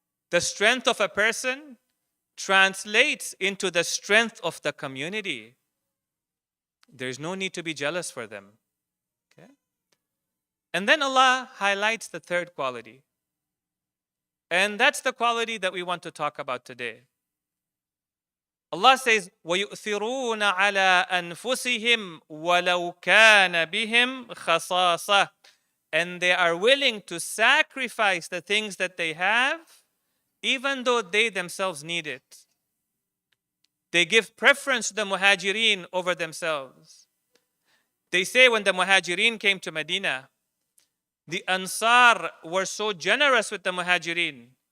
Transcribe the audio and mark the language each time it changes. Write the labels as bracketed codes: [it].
[en] The strength of a person translates into the strength of the community. There's no need to be jealous for them. Okay? And then Allah highlights the third quality. And that's the quality that we want to talk about today. Allah says, [ar] وَيُؤْثِرُونَ عَلَىٰ أَنفُسِهِمْ وَلَوْ كَانَ بِهِمْ خَصَاصَةٌ. [en] And they are willing to sacrifice the things that they have, even though they themselves need it. They give preference to the muhajirin over themselves. They say when the muhajirin came to Medina, the Ansar were so generous with the muhajirin.